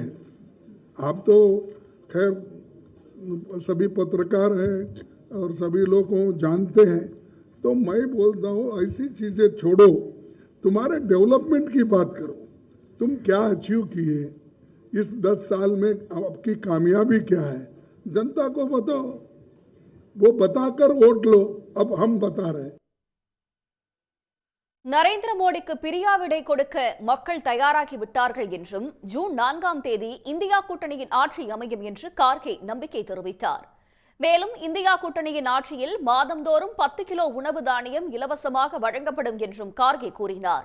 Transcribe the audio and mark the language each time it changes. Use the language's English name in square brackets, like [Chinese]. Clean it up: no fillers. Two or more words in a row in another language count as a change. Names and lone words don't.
[Hindi] आप तो खैर सभी पत्रकार हैं और सभी लोग को जानते हैं, तो मैं बोलता हूँ ऐसी चीजें छोड़ो, तुम्हारे डेवलपमेंट की बात करो. तुम क्या अचीव किए इस 10 साल में, आपकी कामयाबी क्या है, जनता को बताओ. वो बताकर वोट लो. अब हम बता रहे हैं. [Tamil] நரேந்திர மோடிக்கு பிரியாவிடை கொடுக்க மக்கள் தயாராகி விட்டார்கள் என்றும் ஜூன் 4ஆம் தேதி இந்தியா கூட்டணியின் ஆட்சி அமையும் என்று கார்கே நம்பிக்கை தெரிவித்தார். மேலும் இந்தியா கூட்டணியின் ஆட்சியில் மாதந்தோறும் 10 கிலோ உணவு தானியம் இலவசமாக வழங்கப்படும் என்றும் கார்கே கூறினார்.